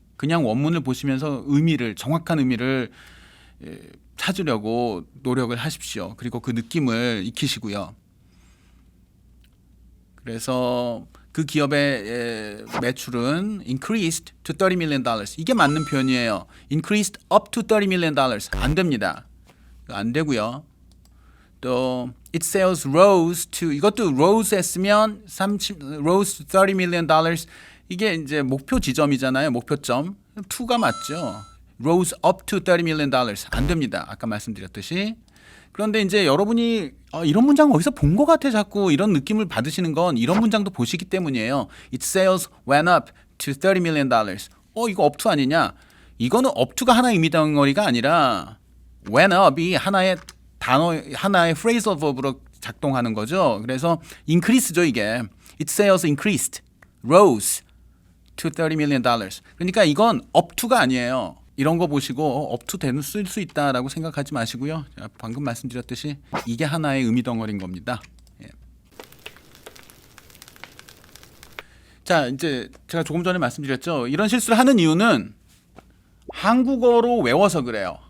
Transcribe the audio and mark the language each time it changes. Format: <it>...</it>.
<ko>그냥 원문을 보시면서 정확한 의미를 찾으려고 노력을 하십시오. 그리고 그 느낌을 익히시고요. 그래서 그 기업의 매출은</ko> <en>increased to $30 million.</en> <ko>이게 맞는 표현이에요.</ko> <en>increased up to $30 million.</en> <ko>안 됩니다. 안 되고요.</ko> <en>또 its sales rose to,</en> <ko>이것도</ko> <en>rose 했으면 rose to $30 million.</en> <ko>이게 이제 목표 지점이잖아요. 목표점. to가 맞죠.</ko> <en>rose up to $30 million.</en> <ko>안 됩니다. 아까 말씀드렸듯이. 그런데 이제 여러분이 이런 문장 어디서 본 것 같아 자꾸 이런 느낌을 받으시는 건 이런 문장도 보시기 때문이에요.</ko> <en>Its sales went up to $30 million.</en> <ko>이거 up to 아니냐? 이거는 up to가 하나의 의미 덩어리가 아니라 went up이 하나의 단어, 하나의 phrasal verb로 작동하는 거죠. 그래서 increase죠 이게.</ko> <en>Its sales increased, rose to $30 million.</en> <ko>그러니까 이건 up to가 아니에요. 이런 거 보시고 up to 대는 쓸 수 있다라고 생각하지 마시고요. 방금 말씀드렸듯이 이게 하나의 의미 덩어리인 겁니다. 예. 자, 이제 제가 조금 전에 말씀드렸죠. 이런 실수를 하는 이유는 한국어로 외워서 그래요.</ko>